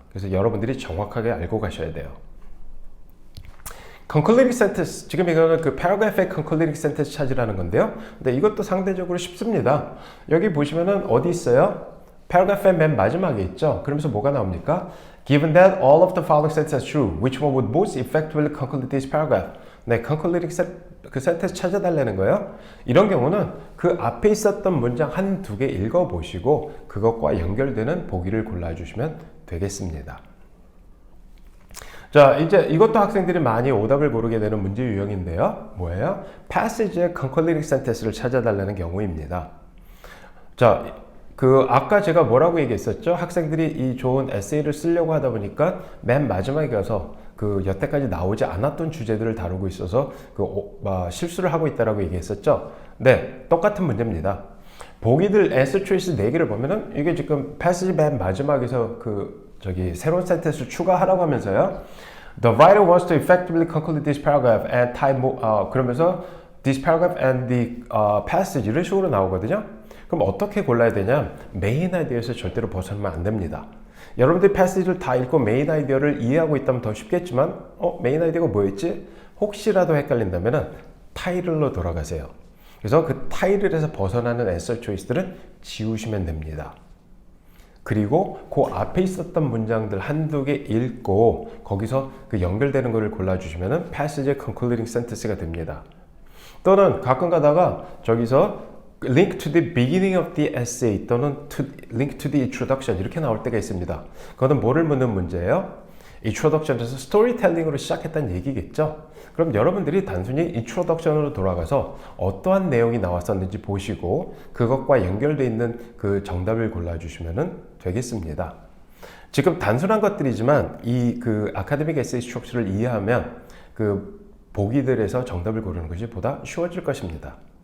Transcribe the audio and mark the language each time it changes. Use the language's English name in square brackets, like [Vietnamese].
[Korean] 그래서 여러분들이 정확하게 알고 가셔야 돼요. concluding sentence, 지금 이거는 그 paragraph의 concluding sentence 찾으라는 건데요. 근데 이것도 상대적으로 쉽습니다. 여기 보시면은 어디 있어요? paragraph의 맨 마지막에 있죠. 그러면서 뭐가 나옵니까? [English] Given that all of the following sentences are true, which one would most effectively conclude this paragraph? [Korean] 네, concluding 그 sentence 찾아달라는 거예요. 이런 경우는 그 앞에 있었던 문장 한두 개 읽어보시고 그것과 연결되는 보기를 골라주시면 되겠습니다. 자, 이제 이것도 학생들이 많이 오답을 고르게 되는 문제 유형인데요. 뭐예요? passage의 concluding sentence를 찾아달라는 경우입니다. 자, 그 아까 제가 뭐라고 얘기했었죠? 학생들이 이 좋은 에세이를 쓰려고 하다 보니까 맨 마지막에 가서 그 여태까지 나오지 않았던 주제들을 다루고 있어서 실수를 하고 있다라고 얘기했었죠? 네, 똑같은 문제입니다. 보기들 answer choice 4개를 보면은 이게 지금 패시지 맨 마지막에서 새로운 센텐스 추가하라고 하면서요. [English] The writer wants to effectively conclude this paragraph and [Korean] 그러면서 [English] this paragraph and the passage [Korean] 이런 식으로 나오거든요. 그럼 어떻게 골라야 되냐? 메인 아이디어에서 절대로 벗어나면 안 됩니다. 여러분들이 패시지를 다 읽고 메인 아이디어를 이해하고 있다면 더 쉽겠지만 메인 아이디어가 뭐였지? 혹시라도 헷갈린다면 타이틀로 돌아가세요. 그래서 그 타이틀에서 벗어나는 answer choice들은 지우시면 됩니다. 그리고 그 앞에 있었던 문장들 한두 개 읽고 거기서 그 연결되는 거를 골라주시면 passage concluding sentence가 됩니다. 또는 가끔 가다가 저기서 [English] link to the beginning of the essay [Korean] 또는 [English] link to the introduction [Korean] 이렇게 나올 때가 있습니다. 그거는 뭐를 묻는 문제예요? introduction에서 스토리텔링으로 시작했다는 얘기겠죠? 그럼 여러분들이 단순히 introduction으로 돌아가서 어떠한 내용이 나왔었는지 보시고 그것과 연결되어 있는 그 정답을 골라주시면 되겠습니다. 지금 단순한 것들이지만 이 아카데믹 에세이 스트럭처를 이해하면 그 보기들에서 정답을 고르는 것이 보다 쉬워질 것입니다.